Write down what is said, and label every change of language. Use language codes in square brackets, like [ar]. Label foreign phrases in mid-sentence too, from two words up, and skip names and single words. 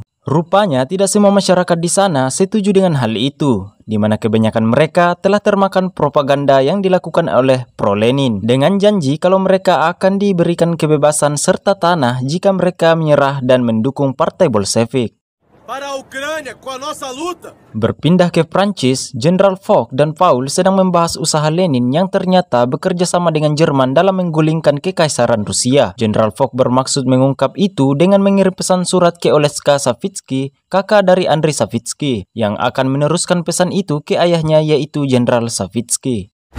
[id] Rupanya tidak semua masyarakat di sana setuju dengan hal itu, di mana kebanyakan mereka telah termakan propaganda yang dilakukan oleh pro-Lenin dengan janji kalau mereka akan diberikan kebebasan serta tanah jika mereka menyerah dan mendukung Partai Bolshevik. [pt] Para a Ucrânia com a nossa luta. [id] Berpindah ke Prancis, Jenderal Foch dan Paul sedang membahas usaha Lenin yang ternyata bekerja sama dengan Jerman dalam menggulingkan Kekaisaran Rusia. Jenderal Foch bermaksud mengungkap itu dengan mengirim pesan surat ke Oleska Savitsky, kakak dari Andriy Savitsky, yang akan meneruskan pesan itu ke ayahnya, yaitu Jenderal Savitsky.